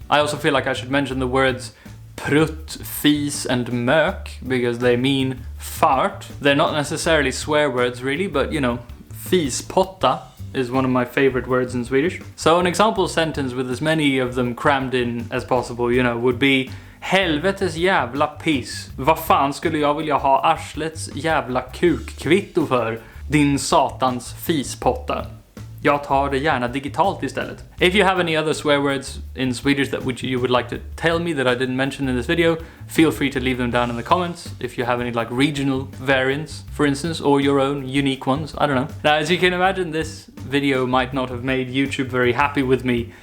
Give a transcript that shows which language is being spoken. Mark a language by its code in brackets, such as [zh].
[en] I also feel like I should mention the words prutt, fis and mök, because they mean fart. They're not necessarily swear words really, but you know, fispotta is one of my favorite words in Swedish. So an example sentence with as many of them crammed in as possible, you know, would be [sv] helvetes jävla piss. Vad fan skulle jag vilja ha arslets jävla kukkvitto för? Din satans fispotta. Jag tar det gärna digitalt istället. [en] If you have any other swear words in Swedish that you would like to tell me that I didn't mention in this video, feel free to leave them down in the comments. If you have any like regional variants, for instance, or your own unique ones, I don't know. Now, as you can imagine, this video might not have made YouTube very happy with me.